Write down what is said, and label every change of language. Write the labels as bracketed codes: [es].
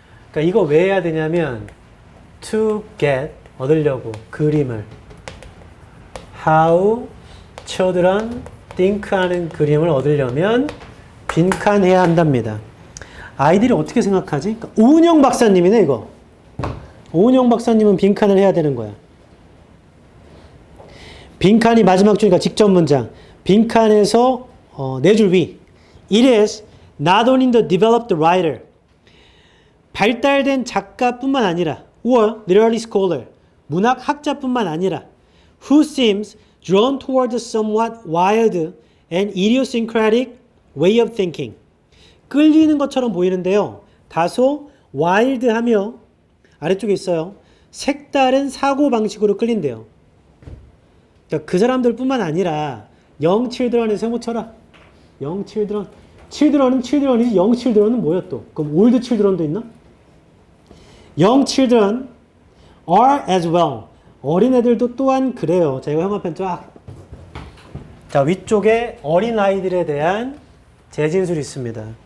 [ko] 그러니까 이거 왜 해야 되냐면 [en] to get [ko] 얻으려고 그림을 [en] how children think [ko] 하는 그림을 얻으려면 빈칸해야 한답니다. 아이들이 어떻게 생각하지? 그러니까 오은영 박사님이네 이거. 오은영 박사님은 빈칸을 해야 되는 거야. 빈칸이 마지막 줄이니까 직접 문장. 빈칸에서 4줄 위. [en] It is not only the developed writer. [ko] 발달된 작가뿐만 아니라 [en] or literary scholar. [ko] 문학학자뿐만 아니라 [en] who seems drawn toward a somewhat wild and idiosyncratic way of thinking. [ko] 끌리는 것처럼 보이는데요. 다소 wild하며 아래쪽에 있어요. 색다른 사고방식으로 끌린대요. 그러니까 그 사람들 뿐만 아니라 [en] young children [ko] 에서 세모 쳐라. young children. children은 children이지 [en] young children [ko] 은 뭐야 또? 그럼 [en] old children [ko] 도 있나? [en] young children are as well. [ko] 어린애들도 또한 그래요. 자, 이거 형광펜 쫙. 자, 위쪽에 어린아이들에 대한 재진술이 있습니다.